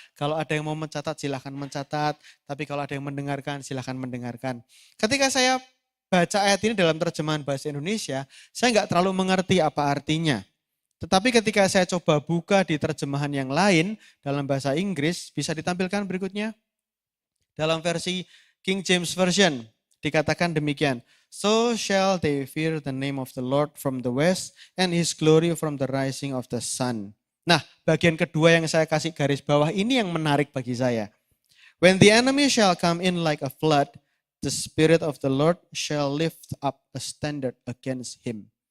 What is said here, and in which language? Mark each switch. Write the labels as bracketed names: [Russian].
[Indonesian] Kalau ada yang mau mencatat silahkan mencatat. Tapi kalau ada yang mendengarkan silahkan mendengarkan. Ketika saya baca ayat ini dalam terjemahan bahasa Indonesia, saya nggak terlalu mengerti apa artinya. Tetapi ketika saya coba buka di terjemahan yang lain dalam bahasa Inggris, bisa ditampilkan berikutnya. Dalam versi King James Version, dikatakan demikian. [English] So shall they fear the name of the Lord from the west and his glory from the rising of the sun. [Indonesian] Nah, bagian kedua yang saya kasih garis bawah ini yang menarik bagi saya. [English] When the enemy shall come in like a flood, the spirit of the Lord shall lift up a standard against him.